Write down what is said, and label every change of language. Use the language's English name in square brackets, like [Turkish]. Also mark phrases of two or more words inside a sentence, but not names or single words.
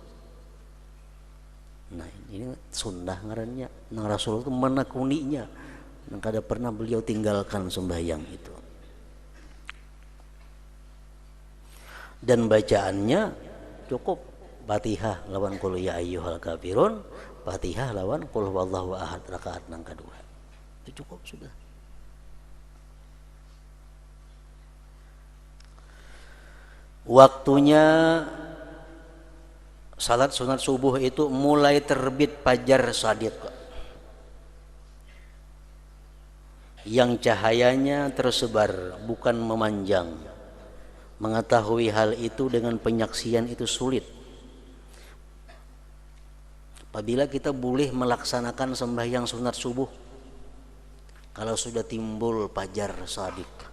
[Banjar] Nah, ini sunnah ngarannya, nang Rasulullah itu menekuninya, nang kada pernah beliau tinggalkan sembahyang itu. Dan bacaannya cukup Fatihah lawan [Arabic] قل يا أيها الكافرون, [Banjar] Fatihah lawan [Arabic] قل هو الله أحد [Banjar] rakaat nang kedua. [Indonesian] Itu cukup sudah. Waktunya salat sunat subuh itu mulai terbit fajar shadiq, yang cahayanya tersebar bukan memanjang. Mengetahui hal itu dengan penyaksian itu sulit. Apabila kita boleh melaksanakan sembahyang sunat subuh kalau sudah timbul fajar shadiq.